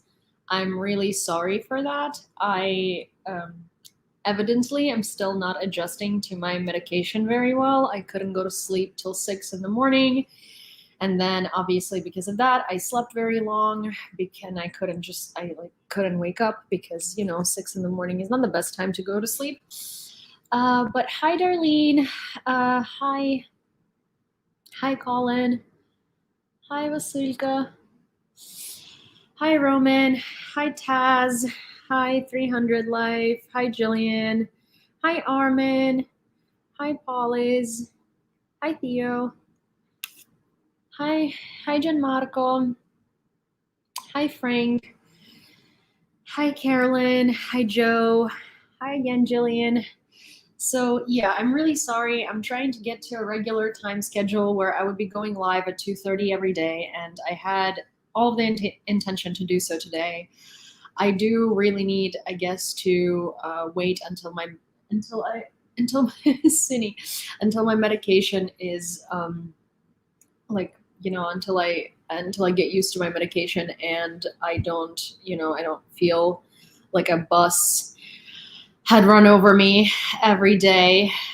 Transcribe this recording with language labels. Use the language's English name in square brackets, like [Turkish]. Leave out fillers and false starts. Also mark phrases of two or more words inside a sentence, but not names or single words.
[English] I'm really sorry for that. I evidently am still not adjusting to my medication very well. I couldn't go to sleep till 6 in the morning. And then obviously because of that, I slept very long because I couldn't wake up because, 6 in the morning is not the best time to go to sleep. But hi, Darlene. Hi, Colin. Hi, Vasilka. Hi, Roman. Hi, Taz. Hi, 300 Life. Hi, Jillian. Hi, Armin. Hi, Pauliz. Hi, Theo. Hi, Gianmarco. Hi, Frank. Hi, Carolyn. Hi, Joe. Hi again, Jillian. So yeah, I'm really sorry. I'm trying to get to a regular time schedule where I would be going live at 2:30 every day, and I had all the intention to do so today. I do really need, I guess, to wait until my Cindy, until my medication is until I get used to my medication and I don't feel like a bus had run over me every day.